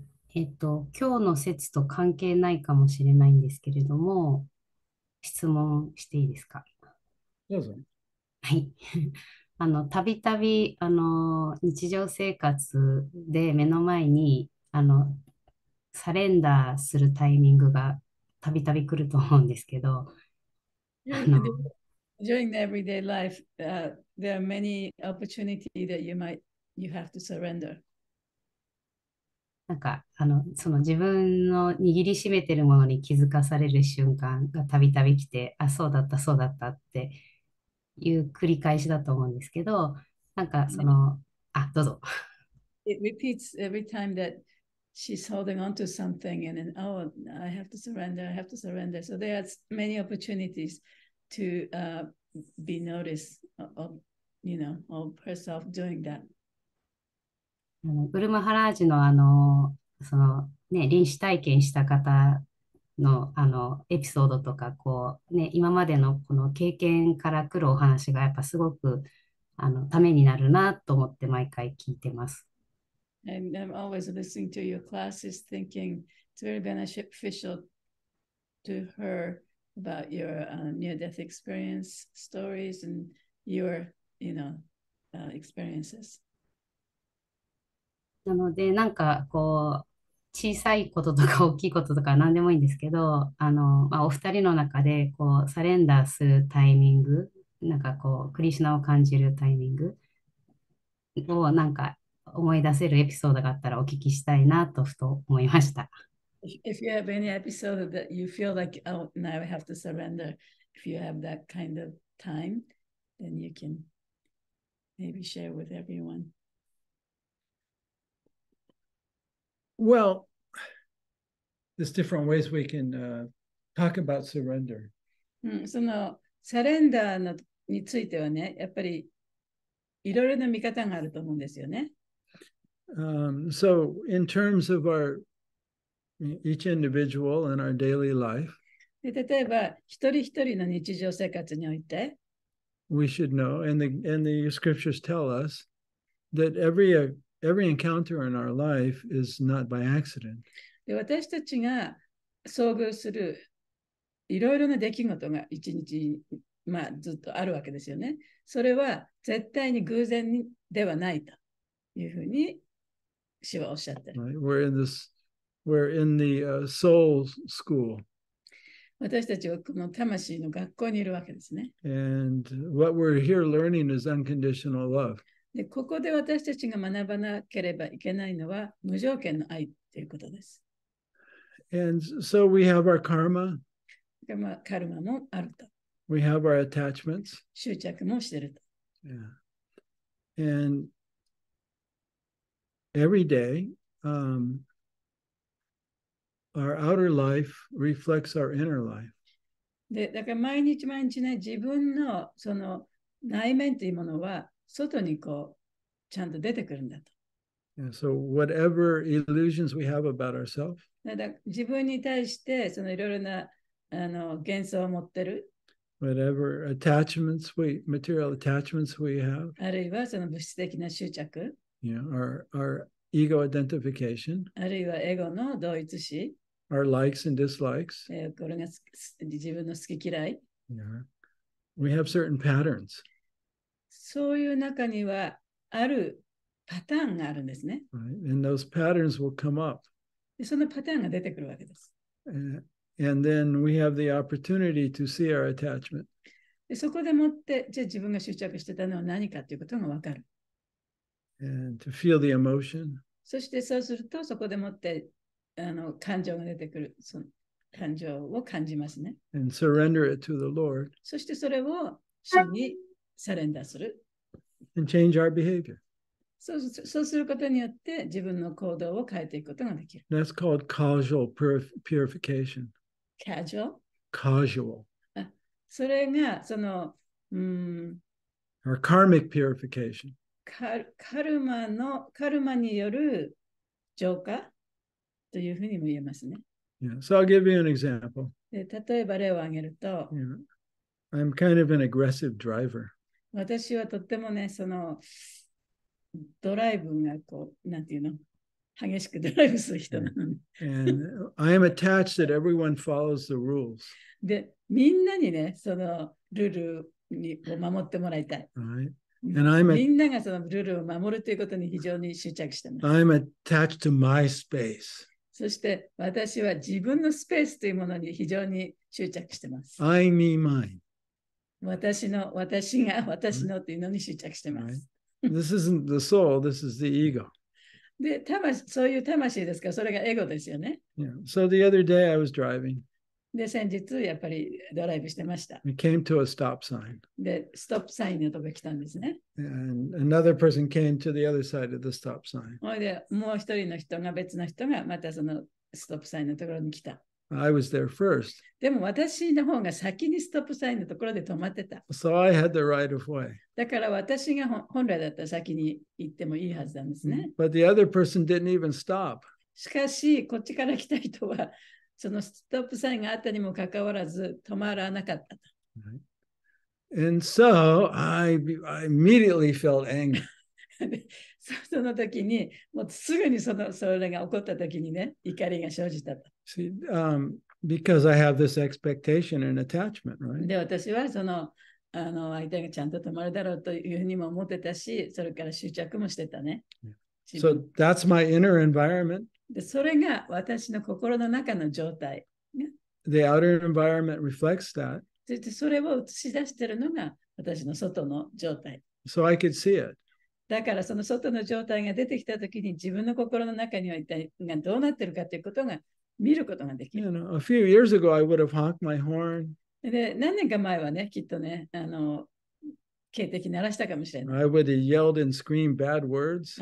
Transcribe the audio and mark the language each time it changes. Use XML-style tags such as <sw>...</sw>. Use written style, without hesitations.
<ja>今日の説と関係ないかもしれないんですけれども、質問していいですか？どうぞ。はい。たびたび、日常生活で目の前に、サレンダーするタイミングがたびたび来ると思うんですけど、</ja> <en>During the everyday life, there are many opportunities that you have to surrender.</en> <ja>なんか、その自分の握りしめてるものに気づかされる瞬間がたびたび来て、あ、そうだった、そうだったっていう繰り返しだと思うんですけど、なんかどうぞ。</ja> <en>It repeats every time that she's holding on to something and then, oh, I have to surrender, I have to surrender. So there are many opportunities to be noticed of, of herself doing that.</en> <ja>ブルマハラージの臨死体験した方のエピソードとか、今までのこの経験から来るお話がやっぱすごくためになるなと思って毎回聞いてます。</ja> <en>And I'm always listening to your classes thinking it's very beneficial to her about your near-death experience, stories, and your, experiences.</en> <ja>なので、なんか小さいこととか大きいこととか何でもいいんですけど、お二人の中でサレンダーするタイミング、なんかクリシュナを感じるタイミングをなんか思い出せるエピソードがあったらお聞きしたいなとふと思いました。</ja> <en>If you have any episode that you feel like, oh, now I have to surrender, if you have that kind of time, then you can maybe share with everyone. Well, there's different ways we can talk about surrender.</en> <ja>そのサレンダーのについてはね、やっぱりいろいろな見方があると思うんですよね。</ja> <en>So in terms of each individual in our daily life,</en> <ja>で例えば、一人一人の日常生活において、</ja> <en>we should know, and the scriptures tell us that every encounter in our life is not by accident.</en> <ja>で私たちが遭遇するいろいろな出来事が一日、ずっとあるわけですよね。それは絶対に偶然ではないというふうに主はおっしゃってる。</ja> <en>Right? We're in the soul school.</en> <ja>私たちはこの魂の学校にいるわけですね。</ja> <en>And what we're here learning is unconditional love.</en> <ja>でここで私たちが学ばなければいけないのは無条件の愛ということです。</ja> <en>And so we have our karma.</en> <ja>カルマもあると。</ja> <en>We have our attachments.</en> <ja>執着もしてると。</ja> <en>Yeah. And every day, our outer life reflects our inner life.</en> <ja>でだから毎日毎日ね、自分のその内面というものは外にちゃんと出てくるんだと。</ja> <en>Yeah, so whatever illusions we have about ourselves,</en> <ja>だから自分に対してそのいろいろな幻想を持ってる。</ja> <en>whatever material attachments we have,</en> <ja>あるいはその物質的な執着。</ja> <en>our ego identification,</en> <ja>あるいはエゴの同一視。</ja> <en>our likes and dislikes.</en> <ja>これが自分の好き嫌い。</ja> <en>Yeah. We have certain patterns.</en> <ja>そういう中にはあるパターンがあるんですね。</ja> <en>Right? And those patterns will come up.</en> <ja>でそのパターンが出てくるわけです。</ja> <en>And then we have the opportunity to see our attachment.</en> <ja>でそこでもって、じゃあ自分が執着してたのは何かということが分かる。</ja> <en>And to feel the emotion.</en> <ja>そしてそうすると、そこでもって感情が出てくる。感情を感じますね。</ja> <en>and surrender it to the Lord</en> <ja>そしてそれを主にサレンダーする。</ja> <en>and change our behavior.</en> <ja>そうすることによって自分の行動を変えていくことができる。</ja> <en>That's called causal purification. Casual? Causal.</en> <ja>それがその、</ja> <en>or karmic purification.</en> <ja>カルマによる浄化というふうにも言えますね。</ja> <en>Yeah. So I'll give you an example.</en> <ja>で例えば例を挙げると、</ja> <en>Yeah. I'm kind of an aggressive driver.</en> <ja>私はとってもね、そのドライブがこう、なんていうの、激しくドライブする人なのね。</ja> <en>And I am attached that everyone follows the rules.</en> <ja>で、みんなにね、そのルールを守ってもらいたい。</ja> <en>Right?</en> <ja>み</ja> <en>And I'm</en> <ja>んながそのルールを守るということに非常に執着してます。</ja> <en>I'm attached to my space.</en> <ja>そして私は自分のスペースというものに非常に執着してます。</ja> <en>I, me, mine.</en> <ja>私が私のというのに執着してます。</ja> <en>Right? This isn't the soul, this is the ego.</en> <ja>で、そういう魂ですから、それがエゴですよね。</ja> <en>Yeah. So the other day I was driving.</en> <ja>で、先日やっぱりドライブしてました。</ja> <en>We came to a stop sign.</en> <ja>で、ストップサインのとこ来たんですね。</ja> <en>And another person came to the other side of the stop sign.</en> <ja>それで、もう一人の人が別の人がまたそのストップサインのところに来た。</ja> <en>I was there first.</en> <ja>でも私の方が先にストップサインのところで止まってた。</ja> <en>So I had the right of way.</en> <ja>だから私が本来だったら先に行ってもいいはずなんですね。</ja> <en>But the other person didn't even stop.</en> <ja>しかし、こっちから来た人は、そのストップサインがあったにもかかわらず止まらなかったと。</ja> <en>And so I immediately felt angry.</en> <ja>その時に、もうすぐにそれが起こった時にね、怒りが生じたと。</ja> <en>See, because I have this expectation and attachment, right?</en> <ja>で、私は相手がちゃんと止まるだろうというふうにも思ってたし、それから執着もしてたね。</ja> <en>So that's my inner environment.</en> <ja>で、それが私の心の中の状態。</ja> <en>The outer environment reflects that.</en> <ja>そしてそれを映し出しているのが私の外の状態。</ja> <en>So I could see it.</en> <ja>だからその外の状態が出てきたときに自分の心の中には一体どうなっているかということが見ることができる。</ja> <en>You know, a few years ago, I would have honked my horn.</en> <ja>で、何年か前はね、きっとね、警笛鳴らしたかもしれない。</ja> <en>I would have yelled and screamed bad words.</en>